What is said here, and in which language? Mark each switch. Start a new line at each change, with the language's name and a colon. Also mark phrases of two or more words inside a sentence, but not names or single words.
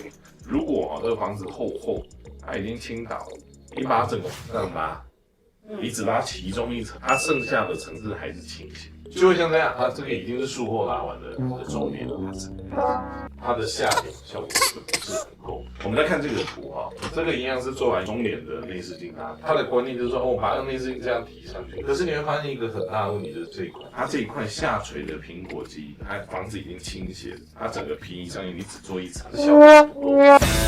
Chinese: 如果這個房子厚，它已經傾倒了，你把它整個往上拉，你只拉其中1層，它剩下的層次還是傾斜，就會像這樣。它這個已經是術後拉完的中臉了，它的下臉效果不是很夠。我們來看這個圖這個一樣是做完中臉的內視鏡拉皮，它的觀念就是說，我把內視鏡這樣提上去。可是你會發現一個很大的問題，就是這一塊，它這一塊下垂的蘋果肌，它房子已經傾斜，它整個皮上你只做1層，效果不夠。